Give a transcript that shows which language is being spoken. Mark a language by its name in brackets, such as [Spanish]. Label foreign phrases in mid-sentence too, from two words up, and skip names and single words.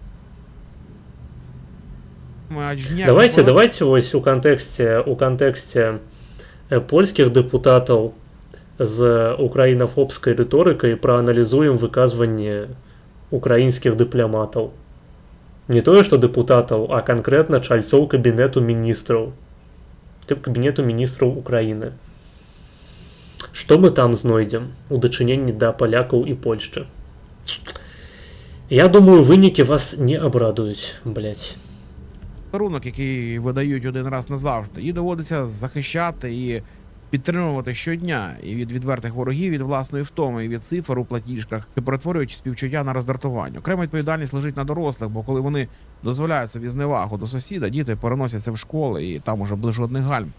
[Belarusian] Давайте вось у кантэксце польскіх дэпутатаў з украінафобскай рыторыкай прааналізуем выказванне украінскіх дыпламатаў. Не тое, што дэпутатаў, а канкрэтна чальцоў кабінету міністраў Украіны. Што мы там знойдзем у дачыненні да палякаў і Польшчы? Я думаю, вынікі вас не абрадуюць, блядь. [Ukrainian] Подарунок, який видають один раз назавжди, і доводиться захищати і підтримувати щодня і від відвертих ворогів, від власної втоми, і від цифр у платіжках, що перетворюють співчуття на роздратування. Окрема відповідальність лежить на дорослих, бо коли вони дозволяють собі зневагу до сусіда, діти переносяться в школи і там уже без жодних гальм.